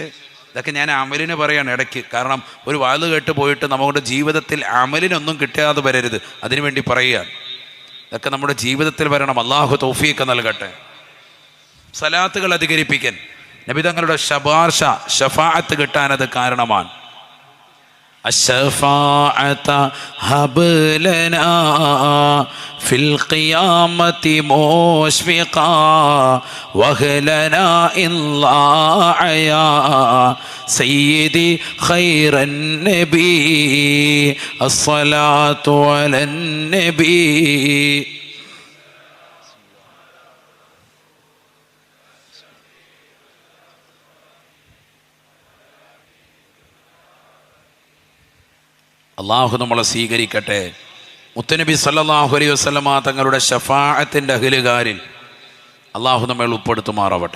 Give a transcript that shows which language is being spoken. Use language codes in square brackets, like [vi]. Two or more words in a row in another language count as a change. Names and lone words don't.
[ml] ഇതൊക്കെ ഞാൻ അമലിന് പറയാണ് ഇടയ്ക്ക്, കാരണം ഒരു വാത് കേട്ട് പോയിട്ട് നമ്മുടെ ജീവിതത്തിൽ അമലിനൊന്നും കിട്ടാതെ വരരുത്, അതിനുവേണ്ടി പറയുകയാണ്. ഇതൊക്കെ നമ്മുടെ ജീവിതത്തിൽ വരണം. അള്ളാഹു തൗഫീക്ക് നൽകട്ടെ. സലാത്തുകൾ അധികരിപ്പിക്കാൻ, നബി തങ്ങളുടെ ഷഫാഅത്ത് കിട്ടാനത് കാരണമാണ്. [ar] الشفاعة هب لنا في القيامة مشفقا وهلنا إن ضاع يا سيدي خير النبي الصلاة على النبي. [ml] അള്ളാഹു നമ്മളെ സ്വീകരിക്കട്ടെ. മുത്തനബി [ar] صلى الله عليه وسلم [ml] തങ്ങളുടെ ഷഫാഅത്തിൻ്റെ അഹ്ലുകാരിൽ അള്ളാഹു നമ്മെ ഉൾപ്പെടുത്തുമാറാവട്ടെ.